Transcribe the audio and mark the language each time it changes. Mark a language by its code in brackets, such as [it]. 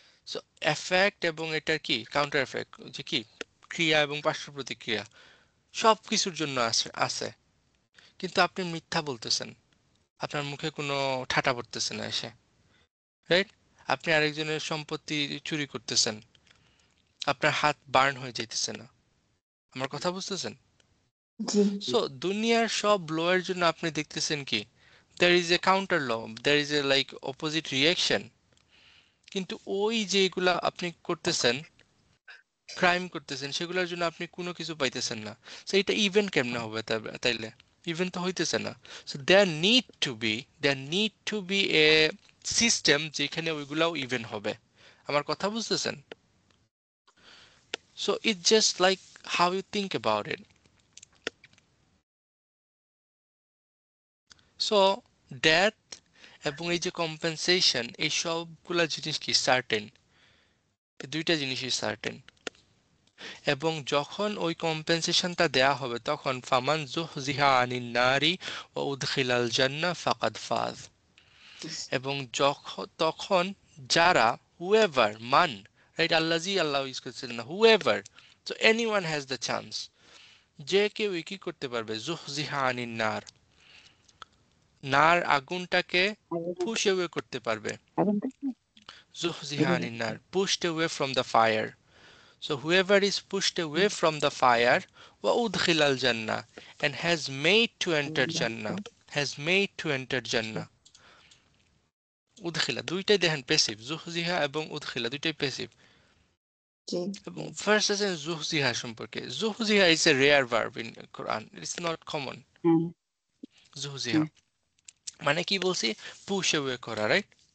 [bn] So effect এবং এটার কি কাউন্টার এফেক্ট, যে কি ক্রিয়া এবং পার্শ্ব প্রতিক্রিয়া সব কিছুর জন্য আছে আছে। কিন্তু আপনি মিথ্যা বলতেছেন, আপনার মুখে কোনো ঠাটা পড়তেছে না এসে, রাইট? আপনি আরেকজনের সম্পত্তি চুরি করতেছেন, আপনার হাত বার্ন হয়ে যাইতেছে না। আমার কথা বুঝতেছেন? জি সো দুনিয়ার সব ল এর জন্য আপনি দেখতেছেন কি [en] there is a counter law, there is a like opposite reaction। [bn] কিন্তু ওই যেগুলা আপনি করতেছেন, ক্রাইম করতেছেন, সেগুলোর জন্য আপনি কোনো কিছু পাইতেছেন না। সো এটা ইভেন্ট কেমনে হবে তাইলে? ইভেন্ট তো হইতেছে না। So [en] there need to be a system [bn] যেখানে ওইগুলাও ইভেন্ট হবে। আমার কথা বুঝতেছেন? [en] So it just like how you think about it. [bn] So death এবং এই যে কম্পেনসেশন, এই সবগুলা জিনিস কি সার্টেন, দুইটা জিনিসই সার্টেন। এবং যখন ওই কম্পেনসেশনটা দেয়া হবে তখন [ar] ফামান জুহজিহা আনিন নারি ও উদখিলাল জান্নাহ ফাকাদ ফাজ। [bn] এবং তখন যারা হুএভার মান, রাইট? আল্লাজি আল্লাহ ইউজ করছেন না, whoever. [en] so anyone has the chance, [bn] যে কেউ কি করতে পারবে, [ar] জুহজিহা আনিন নার, [bn] নার আগুনটাকে পুশ অ্যাওয়ে করতে পারবে। এখন থেকে [ar] জুহজিহা আনিন নার, [en] pushed away from the fire. So whoever is pushed away from the fire [ar] وَأُدْخِلَ الْجَنَّةِ [en] and has made to enter Jannah, has made to enter Jannah. [bn] উদখিলা দুইটাই দেখেন প্যাসিভ, জুহজিহা এবং উদখিলা দুইটাই প্যাসিভ। জি এবং ফার্স্ট আছে জুহজিহা সম্পর্কে। [en] জুহজিহা is a rare verb in Quran, it's not common. হ্যাঁ [bn] জুহজিহা মানে কি বলছি, পুশ অ্যাওয়ে করা, রাইট?